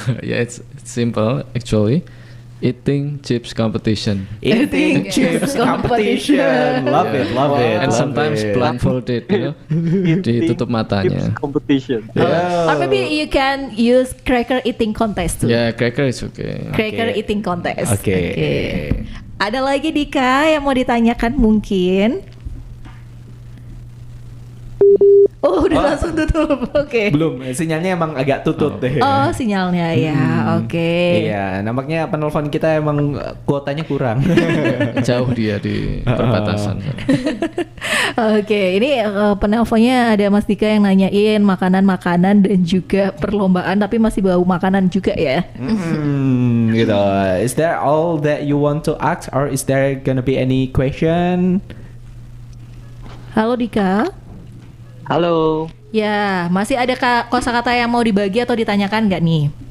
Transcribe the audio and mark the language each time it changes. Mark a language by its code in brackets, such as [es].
[en] Yeah, it's simple actually. Eating chips competition. Eating chips competition. Love it, love it. And love sometimes it. blindfolded, you know, [id] ditutup matanya. [en] Chips competition. Yeah. Or maybe you can use cracker eating contest too. Yeah, cracker is okay. Cracker Okay. eating contest. [id] Oke. Ada lagi Dika yang mau ditanyakan mungkin? Oh, udah langsung tutup. Oke. Belum, sinyalnya emang agak tutut deh. Oh, sinyalnya ya. Oke. Iya, nampaknya penelpon kita emang kuotanya kurang. Jauh dia di perbatasan. Oke, ini penelponnya ada Mas Dika yang nanyain makanan-makanan dan juga perlombaan tapi masih bau makanan juga ya. Gitu. [en] Is that all that you want to ask or is there gonna be any question? [id] Halo Dika. Halo. Ya, masih ada kosakata yang mau dibagi atau ditanyakan nggak nih?